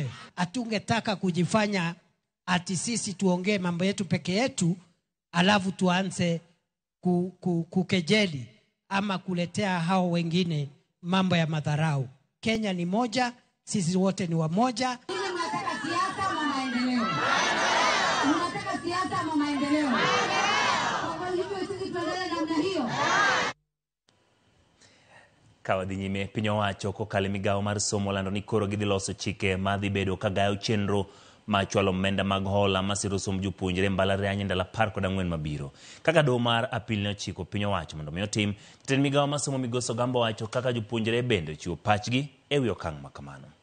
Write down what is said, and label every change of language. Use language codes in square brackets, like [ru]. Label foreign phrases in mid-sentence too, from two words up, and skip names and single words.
[sw] Atungetaka kujifanya ati sisi tuongee mambo yetu peke yetu, alafu tuanze kukejeli ama kuletea hao wengine mambo ya madharau. Kenya ni moja, sisi wote ni wamoja. Unataka siasa ama maendeleo? Unataka siasa ama maendeleo? Kwa hivyo sisi tuendelee namna hiyo. [luo] Kawadhi nyime piny owacho kokalo migawo mar somo lando ni koro gidhi loso chike madhi bedo kagayo chenro machwalo omenda mag hola masiro som jopuonjre mbalariany ndalo 14 mabiro. Kaka doho mar apil ne ochiko piny owacho mondo mi otim, jatend migawo mar somo Migosi Ogambo wacho kaka jopuonjre bende chiwo pachgi e wi okang' makamano.